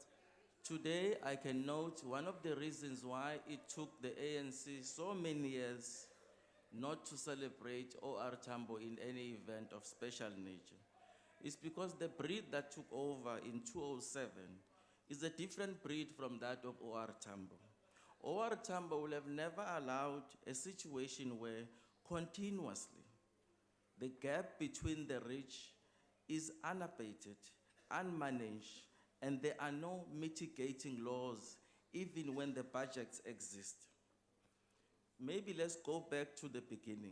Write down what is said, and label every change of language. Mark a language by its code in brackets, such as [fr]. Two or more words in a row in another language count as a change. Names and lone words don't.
[en] Today, I can note one of the reasons why it took the ANC so many years not to celebrate O.R. Tambo in any event of special nature is because the breed that took over in 2007 is a different breed from that of O.R. Tambo. O.R. Tambo will have never allowed a situation where continuously the gap between the rich is unabated, unmanaged, and there are no mitigating laws even when the budgets exist. Maybe let's go back to the beginning.